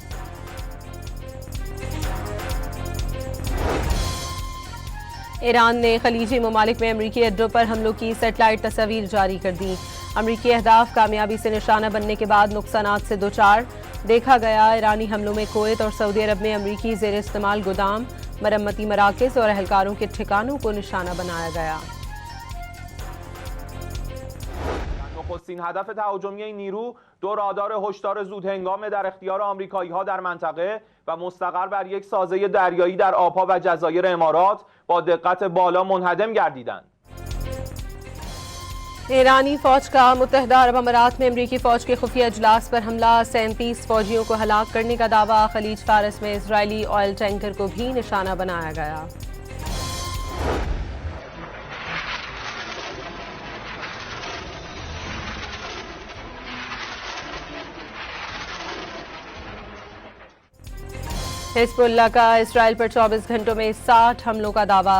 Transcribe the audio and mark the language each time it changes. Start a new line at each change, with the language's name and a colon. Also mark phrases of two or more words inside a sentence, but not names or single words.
Urdu: ایران نے خلیجی ممالک میں امریکی اڈوں پر حملوں کی سیٹلائٹ تصویر جاری کر دی. امریکی اہداف کامیابی سے نشانہ بننے کے بعد نقصانات سے دوچار. دیکھا گیا ایرانی حملوں میں کویت اور سعودی عرب میں امریکی زیر استعمال گودام، مرمتی مراکز اور اہلکاروں کے ٹھکانوں کو نشانہ بنایا گیا.
Persian: نخستین هدف تهاجمی این نیرو دو رادار هشدار زودهنگام در اختیار آمریکایی‌ها در منطقه و مستقر بر یک سازه دریایی در آبها و جزایر امارات با دقت بالا منهدم گردیدند.
Urdu: ایرانی فوج کا متحدہ عرب امارات میں امریکی فوج کے خفیہ اجلاس پر حملہ، 37 فوجیوں کو ہلاک کرنے کا دعویٰ. خلیج فارس میں اسرائیلی آئل ٹینکر کو بھی نشانہ بنایا گیا. حزب اللہ کا اسرائیل پر 24 گھنٹوں میں 60 حملوں کا دعویٰ.